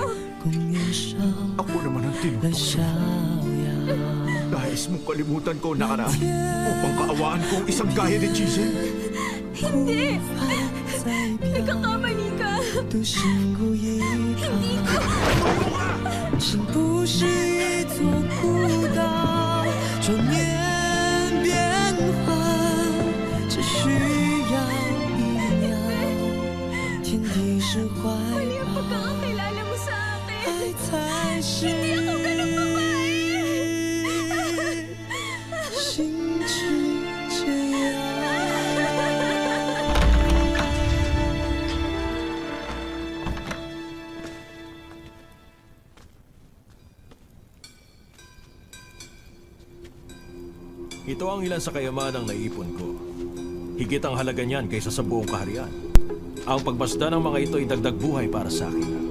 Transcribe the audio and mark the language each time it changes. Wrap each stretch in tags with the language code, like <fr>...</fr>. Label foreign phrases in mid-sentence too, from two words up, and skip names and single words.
<tl>Ako naman ang tinutulong. Nais mong kalimutan ko ang nakaraan upang kaawaan ko ang isang gaya ni Chisha. Hindi! Nagkakamali ka! Hindi ko!</tl> <zh>心不是一座孤岛，终年变化，只需要一秒。天地是怀</zh> <tl>Mali ang</tl> <zh>抱，</zh> <tl>pagkakakilala mo sa</tl> <zh>爱</zh> <tl>akin!</tl> <zh>才是</zh> <tl>Hindi ako ganun babae!</tl> <zh>心只这样。</zh> <tl>Ito ang ilan sa kayamanang naipon ko. Higit ang halaga niyan kaysa sa buong kaharian. Ang pagmasdan ng mga ito ay dagdag buhay para sa akin.</tl>